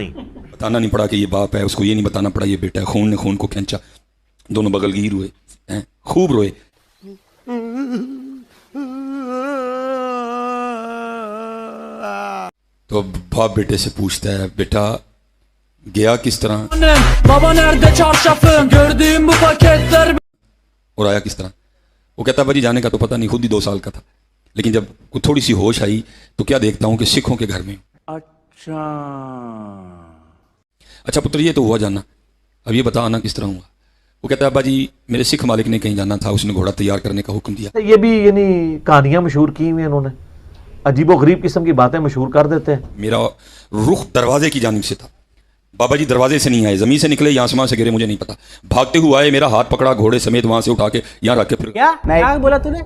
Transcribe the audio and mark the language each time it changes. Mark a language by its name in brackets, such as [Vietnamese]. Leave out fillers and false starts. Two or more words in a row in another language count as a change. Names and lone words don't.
[Urdu] بتانا نہیں پڑا کہ یہ باپ ہے، اس کو یہ نہیں بتانا پڑا یہ بیٹا ہے۔ خون نے خون کو کھینچا، دونوں بغلگیر ہوئے، خوب روئے. تو باپ بیٹے سے پوچھتا ہے بیٹا گیا کس طرح Baba nerede çarşafın? Gördüğüm bu paketler. اور آیا کس طرح? وہ کہتا بھاجی جانے کا تو پتا نہیں، خود ہی 2 سال کا تھا، لیکن جب کو تھوڑی سی ہوش آئی تو کیا دیکھتا ہوں کہ سکھوں کے گھر میں ہوں. اچھا پتر یہ تو ہوا جانا، اب یہ بتا آنا کس طرح ہوا? وہ کہتا ہے ابا جی میرے سکھ مالک نے کہیں جانا تھا، اس نے گھوڑا تیار کرنے کا حکم دیا. یہ بھی یعنی کہانیاں مشہور کی ہوئی ہیں انہوں نے, عجیب و غریب قسم کی باتیں مشہور کر دیتے ہیں. میرا رخ دروازے کی جانب سے تھا. بابا جی دروازے سے نہیں آئے, زمین سے نکلے یا آسمان سے گرے مجھے نہیں پتا. بھاگتے ہوئے آئے, میرا ہاتھ پکڑا, گھوڑے سمیت وہاں سے اٹھا کے یہاں رکھ کے پھر کیا بولا تو نے؟